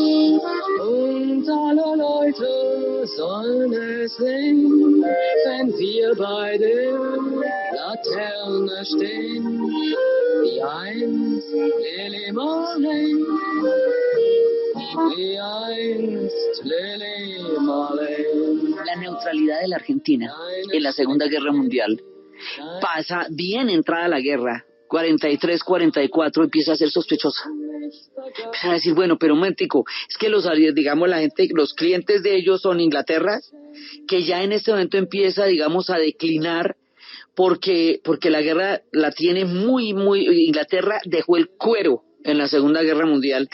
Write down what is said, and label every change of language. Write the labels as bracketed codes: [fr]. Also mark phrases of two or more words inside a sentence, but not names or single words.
[de] Und alle Leute sollen es sehen, wenn wir bei der Laterne stehen, wie einst Lili Marleen, wie einst Lili Marleen. [es] La neutralidad de la Argentina en la Segunda Guerra Mundial pasa bien entrada la guerra, 43, 44, empieza a ser sospechosa. Empiezan a decir, bueno, pero un momentico, es que digamos, la gente, los clientes de ellos son Inglaterra, que ya en este momento empieza, digamos, a declinar porque la guerra la tiene Inglaterra dejó el cuero en la Segunda Guerra Mundial.